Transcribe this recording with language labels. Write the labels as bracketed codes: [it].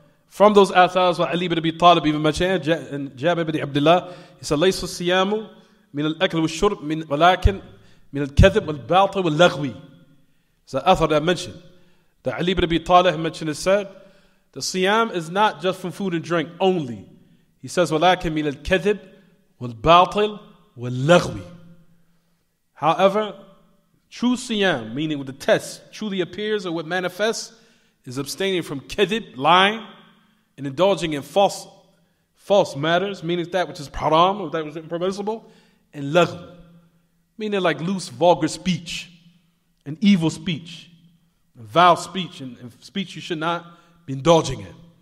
[en] From those athars, Ali ibn Abi Talib even mentioned, and Jabir ibn Abdullah, he said, [ar] لَيْسُ الصِّيَامُ مِنَ الْأَكْلِ وَالشُّرْبِ وَلَكِنْ مِنَ الْكَذِبِ وَالْبَاطِلِ وَاللَّغْوِ. [en] It's an athar that I mentioned. That Ali ibn Abi Talib mentioned and said, the siyam is not just from food and drink only. He says, [ar] وَلَكِنْ مِنَ الْكَذِبِ وَالْبَاطِلِ وَاللَّغْوِ. [en] However, true siyam, meaning with the test, truly appears or what manifests, is abstaining from kadhib, lying, and indulging in false matters, meaning that which is haram or that which is impermissible, and lagh, meaning like loose, vulgar speech, and evil speech, and vile speech, and speech you should not be indulging in.